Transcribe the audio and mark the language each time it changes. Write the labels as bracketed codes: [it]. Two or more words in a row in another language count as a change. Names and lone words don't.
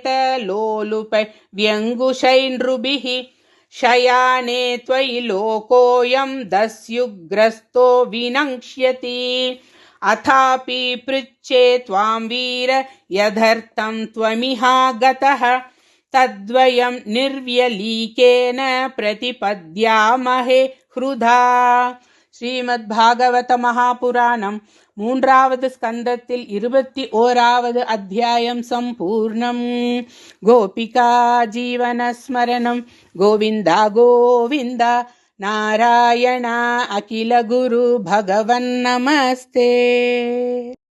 [sa] लोलुपै व्यङ्गुशैर्नृभिः शयाने त्वयि लोकोऽयं दस्युग्रस्तो विनङ्क्ष्यति अथापि पृच्छे त्वां वीर यदर्थं त्वमिहागतः तद्वयं निर्व्यलीकेन प्रतिपद्यामहे हृदा [ta] ஸ்ரீமத்பாகவத மகாபுராணம் 3வது ஸ்கந்தத்தில் 21வது அத்தியாயம் சம்பூர்ணம். [sa] गोपिका जीवनस्मरणम् गोविन्दा गोविन्दा नारायण अखिल गुरु भगवन् नमस्ते.